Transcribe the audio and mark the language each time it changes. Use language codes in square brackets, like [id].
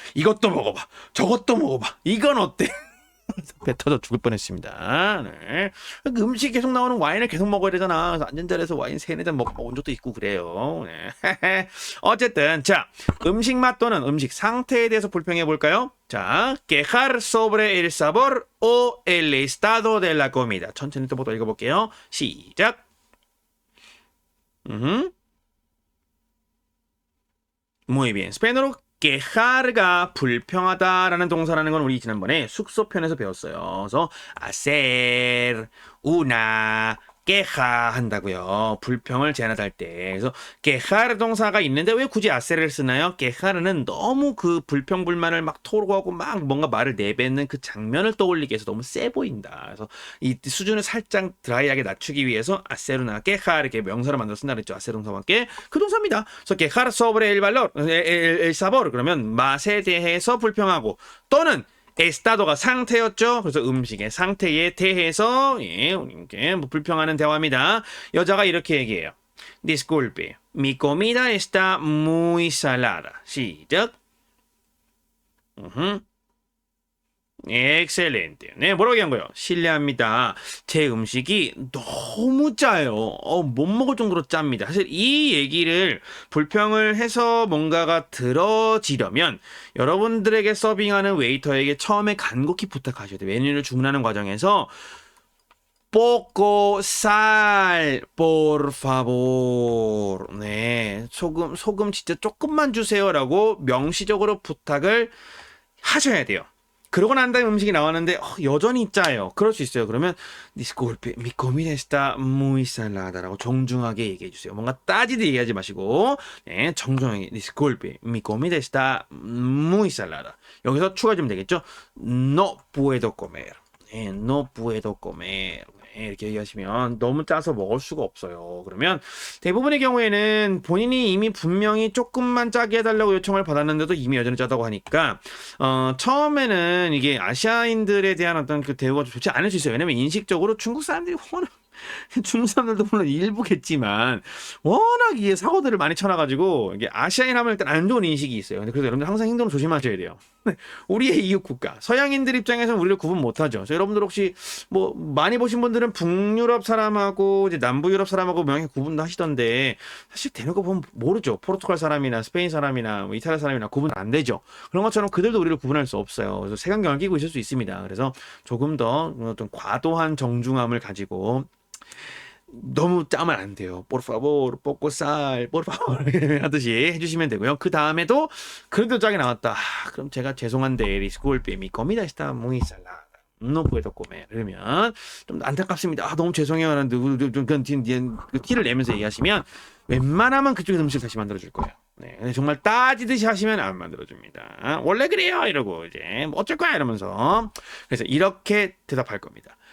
[ko] 이것도 먹어봐 저것도 먹어봐 이건 어때? 배 터져 죽을 뻔했습니다. 네. 그 음식 계속 나오는 와인을 계속 먹어야 되잖아. 그래서 앉은 자리에서 와인 3-4잔 먹고 온 적도 있고 그래요. 네. 어쨌든 자 음식 맛 또는 음식 상태에 대해서 불평해 볼까요? [es] 자, quejar sobre el sabor o el estado de la comida. [ko] 천천히 또 읽어볼게요. 시작. [es] Muy bien. [ko] 스페인어로 quejar가 불평하다라는 동사라는 건 우리 지난번에 숙소편에서 배웠어요. 그래서 [es] hacer una queja [ko] 한다고요. 불평을 제안할 때. 그래서 quejar 동사가 있는데 왜 굳이 hacer을 쓰나요? quejar은 너무 그 불평 불만을 막 토로하고 막 뭔가 말을 내뱉는 그 장면을 떠올리게 해서 너무 세 보인다. 그래서 이 수준을 살짝 드라이하게 낮추기 위해서 [es] hacer una queja [ko] 이렇게 명사를 만들어 쓴다 그랬죠. hacer 동사와 함께 그 동사입니다. 그래서 [es] quejar sobre el valor, el sabor [ko] 그러면 맛에 대해서 불평하고 또는 에스타도가 상태였죠. 그래서 음식의 상태에 대해서 이렇게 불평하는 대화입니다. 여자가 이렇게 얘기해요. [es] Disculpe, mi comida está muy salada. [ko] 시작. 엑셀렌트. 네, 뭐라고 얘기한 거예요? 실례합니다. 제 음식이 너무 짜요. 못 먹을 정도로 짭니다. 사실 이 얘기를 불평을 해서 뭔가가 들어지려면 여러분들에게 서빙하는 웨이터에게 처음에 간곡히 부탁하셔야 돼요. 메뉴를 주문하는 과정에서 [es] poco sal, por favor. [ko] 네, 소금 진짜 조금만 주세요라고 명시적으로 부탁을 하셔야 돼요. 그러고 난 다음에 음식이 나왔는데 여전히 짜요. 그럴 수 있어요. 그러면 [es] disculpe, mi comida está muy salada라고 [ko] 정중하게 얘기해 주세요. 뭔가 따지듯 얘기하지 마시고 네, 정중하게 [es] disculpe, mi comida está muy salada. [ko] 여기서 추가해주면 되겠죠. [es] No puedo comer. 네, no puedo comer. [ko] 이렇게 얘기하시면 너무 짜서 먹을 수가 없어요. 그러면 대부분의 경우에는 본인이 이미 분명히 조금만 짜게 해달라고 요청을 받았는데도 이미 여전히 짜다고 하니까 처음에는 이게 아시아인들에 대한 어떤 그 대우가 좋지 않을 수 있어요. 왜냐면 인식적으로 중국 사람들이 워낙 중국 사람들도 물론 일부겠지만 워낙 이게 사고들을 많이 쳐놔가지고 이게 아시아인 하면 일단 안 좋은 인식이 있어요. 근데 그래서 여러분들 항상 행동을 조심하셔야 돼요. 우리의 이웃 국가 서양인들 입장에서는 우리를 구분 못하죠. 그래서 여러분들 혹시 뭐 많이 보신 분들은 북유럽 사람하고 이제 남부 유럽 사람하고 명확히 구분도 하시던데 사실 대놓고 보면 모르죠. 포르투갈 사람이나 스페인 사람이나 뭐 이탈리아 사람이나 구분 안 되죠. 그런 것처럼 그들도 우리를 구분할 수 없어요. 그래서 색안경을 끼고 있을 수 있습니다. 그래서 조금 더 어떤 과도한 정중함을 가지고 너무 짜면 안 돼요. [es] por favor, poco sal, por favor [ko] 하듯이 해주시면 되고요. 그 다음에도 그래도 짜게 나왔다. 그럼 제가 죄송한데 [es] disculpe, mi comida está muy salada. No puedo comer. [ko] 그러면 좀 안타깝습니다. 너무 죄송해요. 라는 그 티를 내면서 얘기하시면 웬만하면 그쪽에서 음식 다시 만들어줄 거예요. 네, 정말 따지듯이 하시면 안 만들어줍니다. 원래 그래요 이러고 이제 뭐 어쩔 거야 이러면서 그래서 이렇게 대답할 겁니다.